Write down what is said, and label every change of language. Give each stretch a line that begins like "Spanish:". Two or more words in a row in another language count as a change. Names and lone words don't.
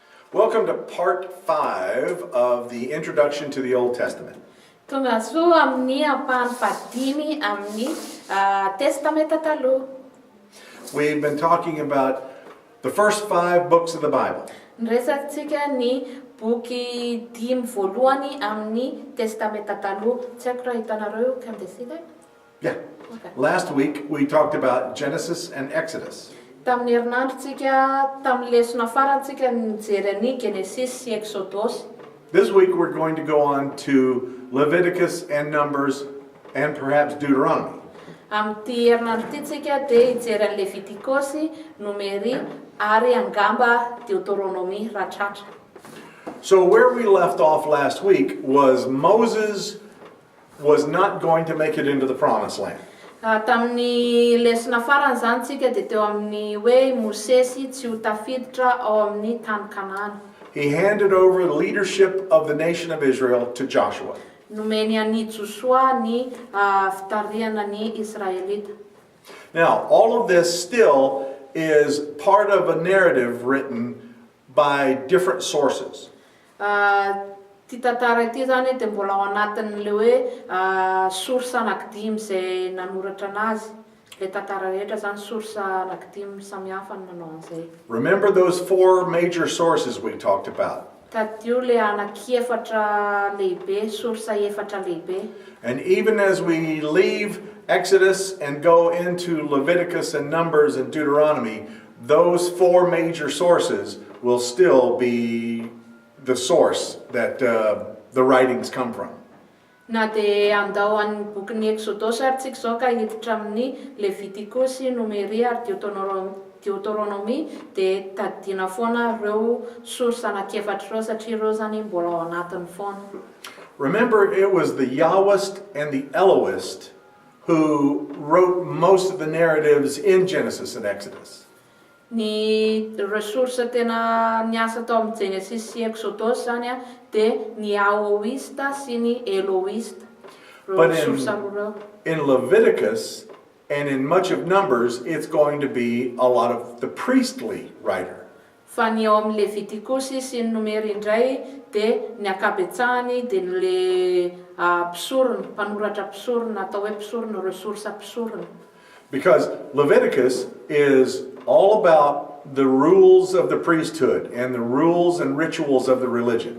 English: Welcome to part 5 of the Introduction to the Old Testament.
Malagasy: Tonga zo amin'ny ampahany fadimy amin'ny testamenta taloha.
English: We've been talking about the first 5 books of the Bible.
Malagasy: Niresatsika ny boky dimy voalohany amin'ny testamenta taloha. Tsy haiko raha hitanareo
English: can they see that? Yeah. Okay. Last week we talked about Genesis and Exodus.
Malagasy: Tamin'ny herinandrotsika, tamin'ny lesona farantsika nijery ny Genesis sy Exodus.
English: This week we're going to go on to Leviticus and Numbers and perhaps Deuteronomy.
Malagasy: Amin'ity herinandro ity tsika dia hijery ny Levitikosy, Nomery ary angamba Deuteronomy rahatratra.
English: So where we left off last week was Moses was not going to make it into the promised land.
Malagasy: Tamin'ny lesona farany zany tsika dia teo amin'ny hoe Mosesy tsy ho tafiditra ao amin'ny tany Kanana.
English: He handed over the leadership of the nation of Israel to Joshua.
Malagasy: Nomeny an'i Joshua ny fitariana ny Israelita.
English: Now, all of this still is part of a narrative written by different sources.
Malagasy: Ty tantara ity zany dia mbola ao anatin'le hoe source anankidimy izay nanoratra anazy. Le tantara rehetra zany source anankidimy samihafa no manao an'izay.
English: Remember those 4 major sources we talked about.
Malagasy: Tadio le anankiefatra lehibe, source efatra lehibe.
English: And even as we leave Exodus and go into Leviticus and Numbers and Deuteronomy, those 4 major sources will still be the source that the writings come from.
Malagasy: Na dia andao amin'ny bokin'ny Exodus ary tsika zao ka hiditra amin'ny Levitikosy, Nomery ary Deuteronomy dia tadina foana ireo source anankefatra ireo satria ireo zany mbola ao anatiny foana.
English: Remember, it was the Yahwist and the Elohist who wrote most of the narratives in Genesis and Exodus.
Malagasy: Ny resource tena niasa tao amin'ny Genesis sy Exodus zany dia ny Ahoista sy ny Elohista.
English: But in Leviticus and in much of Numbers, it's going to be a lot of the priestly writer.
Malagasy: Fa ny ao amin'ny Levitikosy sy ny Nomery indray dia ny ankabetsahany dia le mpisorona, mpanoratra mpisorona, atao hoe mpisorona, resource mpisorona.
English: Because Leviticus is all about the rules of the priesthood and the rules and rituals of the religion.